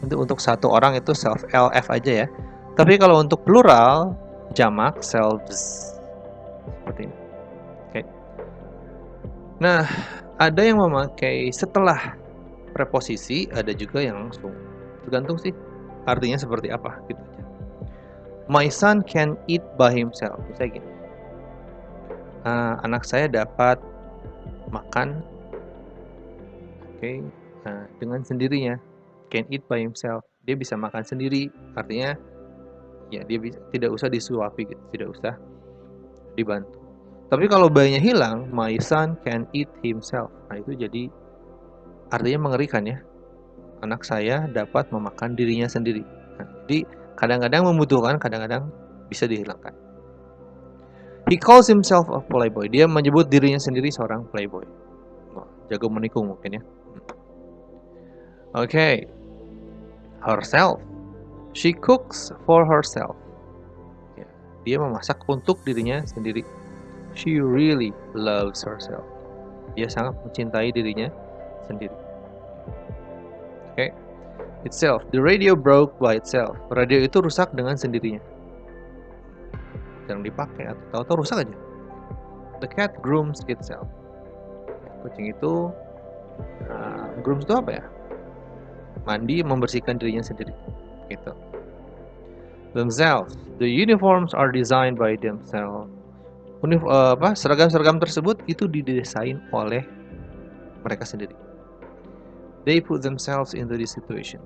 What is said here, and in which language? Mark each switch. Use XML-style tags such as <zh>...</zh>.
<id>Untuk satu orang itu self, LF aja ya. Tapi kalau untuk plural, jamak, selves. Seperti ini. Oke. Nah, ada yang memakai setelah preposisi, ada juga yang langsung. Tergantung sih artinya seperti apa gitu aja.</id> <en>My son can eat by himself.</en> <id>Misalnya gini. Anak saya dapat makan, oke, dengan sendirinya.</id> <en>Can eat by himself.</en> <id>Dia bisa makan sendiri. Artinya ya dia tidak usah disuapi gitu, tidak usah dibantu. Tapi kalau bayinya hilang,</id> <en>my son can eat himself.</en> <id>Nah, itu jadi artinya mengerikan ya. Anak saya dapat memakan dirinya sendiri. Nah, jadi kadang-kadang membutuhkan, kadang-kadang bisa dihilangkan.</id> <en>He calls himself a playboy.</en> <id>Dia menyebut dirinya sendiri seorang playboy. Oh, jago menikung mungkin ya. Okay. Herself.</id> <en>She cooks for herself.</en> <id>Ya, dia memasak untuk dirinya sendiri.</id> <en>She really loves herself.</en> <id>Dia sangat mencintai dirinya sendiri.</id> <en>Okay. Itself. The radio broke by itself.</en> <id>Radio itu rusak dengan sendirinya. Jarang dipakai atau tahu-tahu rusak aja.</id> <en>The cat grooms itself.</en> <id>Kucing itu grooms itu apa ya? Mandi, membersihkan dirinya sendiri. Gitu. Themselves.</id> <en>The uniforms are designed by themselves.</en> <id>Seragam-seragam tersebut itu didesain oleh mereka sendiri.</id> <en>They put themselves into this situation.</en>